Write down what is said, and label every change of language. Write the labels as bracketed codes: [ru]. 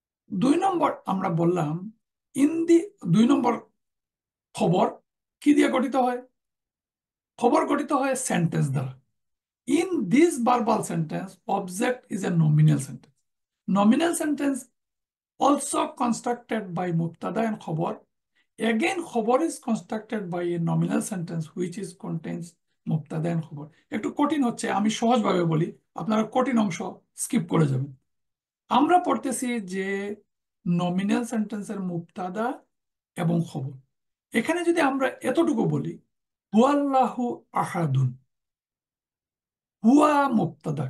[bn] 2 নম্বর আমরা বললাম, [en] in the [bn] 2 নম্বর খবর কি দিয়ে গঠিত হয়? খবর গঠিত হয় সেন্টেন্স দ্বারা। [en] In this verbal sentence, object is a nominal sentence. Nominal sentence also constructed by mubtada and khabar. Again, khabar is constructed by a nominal sentence which is contains mubtada and khabar. [bn] একটু কঠিন হচ্ছে, আমি সহজভাবে বলি, আপনারা কঠিন অংশ skip করে যাবেন। আমরা পড়তেছি যে নমিনাল সেন্টেন্সের মুবতাদা এবং খবর। এখানে যদি আমরা এতটুকু বলি, [ar] হুয়াল্লাহু আহাদুন, [bn] হুয়া মুবতাদা।